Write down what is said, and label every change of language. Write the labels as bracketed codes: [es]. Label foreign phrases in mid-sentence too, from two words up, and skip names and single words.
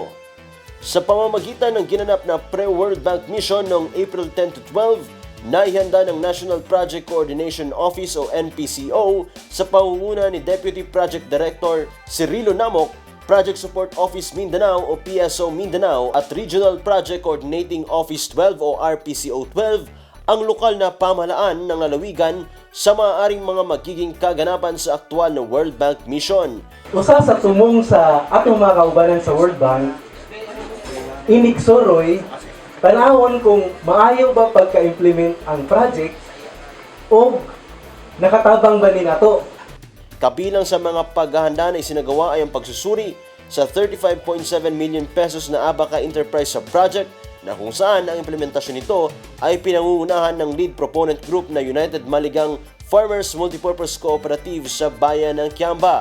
[tl] Sa pamamagitan ng ginanap na Pre-World Bank Mission noong April 10 to 12, naihanda ng National Project Coordination Office o NPCO sa pangunguna ni Deputy Project Director Cirilo Namok, Project Support Office Mindanao o PSO Mindanao at Regional Project Coordinating Office 12 o RPCO 12 ang lokal na pamahalaan ng lalawigan sa maaaring mga magiging kaganapan sa aktual na World Bank Mission. [ceb] Usa sa sumong sa atong mga kaubanan sa World Bank, inigsoroy tanawon kung maayo ba pagka-implement ang project o nakatabang ba ni nato. [tl] Kabilang sa mga paghahanda na isinagawa ay ang pagsusuri sa 35.7 million pesos na Abaca Enterprise sa project na kung saan ang implementasyon nito ay pinangungunahan ng [en] lead proponent group [tl] na United Maligang Farmers Multipurpose Cooperative sa bayan ng Kiamba.